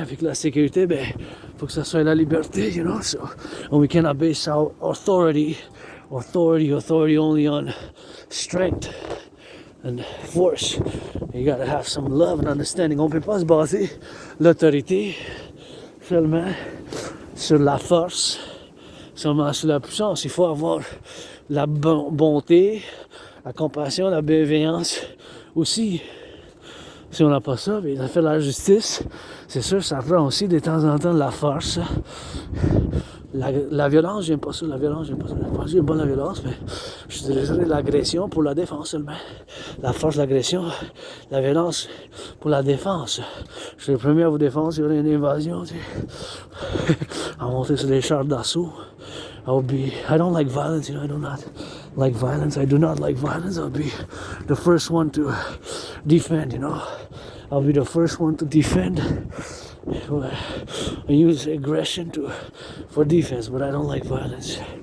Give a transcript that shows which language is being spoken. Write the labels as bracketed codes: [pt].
[fr] Avec la sécurité, faut que ça soit la liberté, [en] you know. So, and we cannot base our authority only on strength and force. You gotta have some love and understanding. [fr] On peut pas se baser l'autorité seulement sur la force, seulement sur la puissance. Il faut avoir la bonté, la compassion, la bienveillance aussi. Si on n'a pas ça, ça fait la justice. C'est sûr, ça prend aussi de temps en temps de la force. La violence, j'aime pas ça. J'aime pas la violence, mais je dirais l'agression pour la défense seulement. La force, l'agression, la violence pour la défense. Je suis le premier à vous défendre s'il y aurait une invasion, tu sais. À monter sur les chars d'assaut. [en] I don't like violence, you know, I do not like violence. I'll be the first one to defend, you know. I'll be the first one to defend. I use aggression for defense, but I don't like violence.